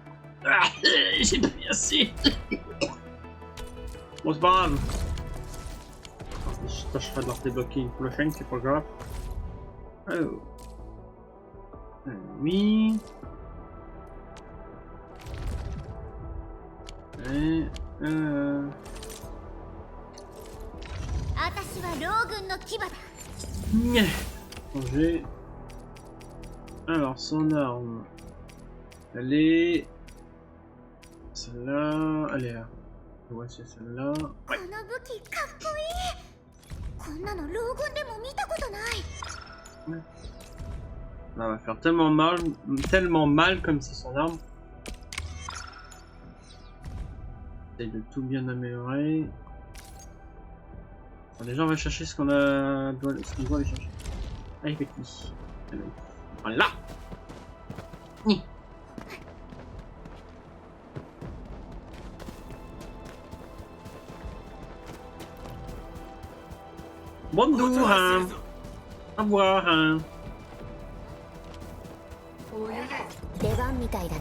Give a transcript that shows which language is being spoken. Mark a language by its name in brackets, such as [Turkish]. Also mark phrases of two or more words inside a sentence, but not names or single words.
[French] Ah, j'ai plus assez. Bon, c'est pas grave. Je tâcherai de leur débloquer une prochaine, c'est pas grave. Oh. Oui. Et... [Japanese] 私はロー軍の牙だ。 [French] Changer. Alors, son arme. Elle est... Celle-là... Elle est là. Ouais, c'est celle-là. [Japanese] この武器かっこいい。こんなのロー軍でも見たことない。 [French] Ça va faire tellement mal comme c'est son arme. Essaye de tout bien améliorer. Bon, déjà, on va chercher ce qu'on a... ce qu'il doit aller chercher. Allez, petit. Voilà. Ni. Bonjour, hein. Au revoir, hein. [Japanese] 出番みたいだね。